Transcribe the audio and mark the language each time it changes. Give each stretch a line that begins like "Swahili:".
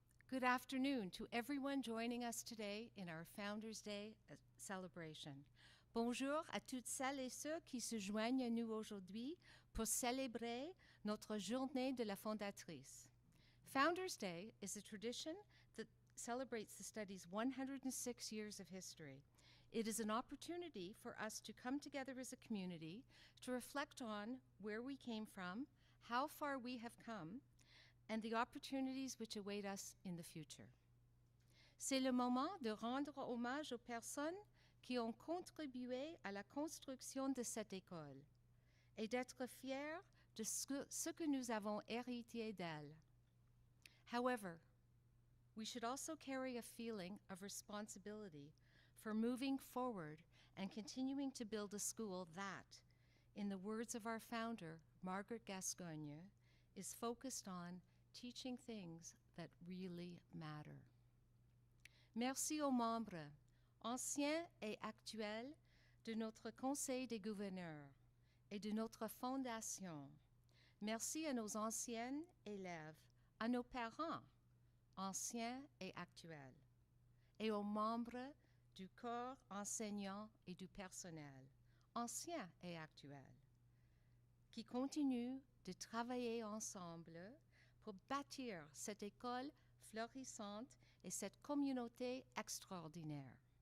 English: Good afternoon to everyone joining us today in our Founders Day celebration.
French: Bonjour à toutes celles et ceux qui se joignent à nous aujourd'hui pour célébrer notre journée de la fondatrice.
English: Founders Day is a tradition that celebrates the study's 106 years of history. It is an opportunity for us to come together as a community to reflect on where we came from, how far we have come, and the opportunities which await us in the future.
French: C'est le moment de rendre hommage aux personnes qui ont contribué à la construction de cette école et d'être fiers de ce que nous avons hérité d'elle.
English: However, we should also carry a feeling of responsibility for moving forward and continuing to build a school that, in the words of our founder, Margaret Gascoigne, is focused on teaching things that really matter.
French: Merci aux membres, anciens et actuels, de notre Conseil des gouverneurs et de notre fondation. Merci à nos anciens élèves, à nos parents, anciens et actuels, et aux membres du corps enseignant et du personnel, anciens et actuels, qui continuent de travailler ensemble pour bâtir cette école florissante et cette communauté extraordinaire.